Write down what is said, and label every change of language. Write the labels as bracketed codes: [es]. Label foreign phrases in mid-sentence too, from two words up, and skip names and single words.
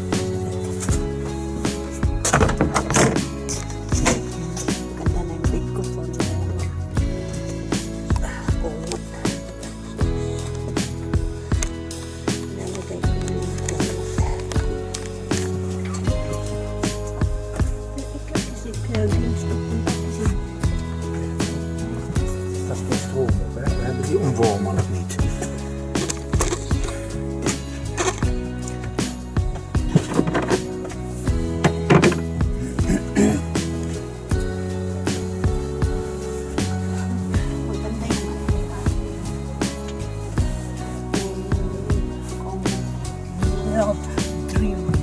[tl] Ganda na yung bed ko. Kumot. Lalagay ko na yung kumot. Kasi kaya gusto ko kasi [nl] Dat is de stroom op, hè? We hebben die omvormer nog niet. [tl] maganda yung ano nila. Yung dream.